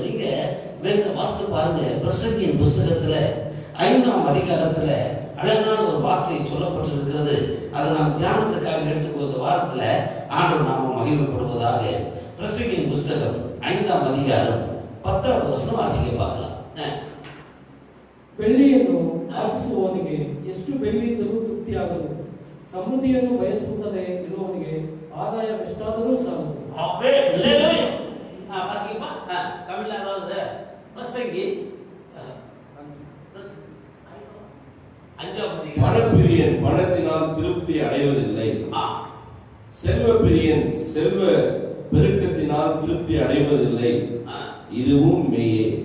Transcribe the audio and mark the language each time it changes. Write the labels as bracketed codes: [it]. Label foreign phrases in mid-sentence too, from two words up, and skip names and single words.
[ta] நீங்க வேத வாஸ்து பாருங்க, பிரசங்கியின் புஸ்தகத்துல 5ஆம் அதிகாரத்துல அழகான ஒரு வார்த்தை சொல்லப்பட்டிருக்கிறது. அதை நாம் தியானத்துக்காக எடுத்துக்கொண்ட வாரத்துல ஆண்டவர் நாம மகிமைப்படுவதாக. பிரசங்கியின் புஸ்தகம் 5ஆம் அதிகாரம் 10வது வசனம் வாசிக்க பார்க்கலாம். [kn] ಬೆಳ್ಳಿಯನ್ನು ಆಶಿಸುವವನಿಗೆ ಎಷ್ಟು ಬೆಳ್ಳಿಯಿಂದಲೂ ತೃಪ್ತಿಯಾಗದು, ಸಮೃದ್ಧಿಯನ್ನು ಬಯಸುತ್ತದೆ ಇರುವವನಿಗೆ ಆದಾಯವೆಷ್ಟಾದರೂ ಸಾಲದು. [ta] பணப்பிரியன் பணத்தினால் திருப்தி அடைவதில்லை, செல்வ பிரியன் செல்வ பெருக்கத்தினால் திருப்தி அடைவதில்லை, இதுவும் மெய்யே.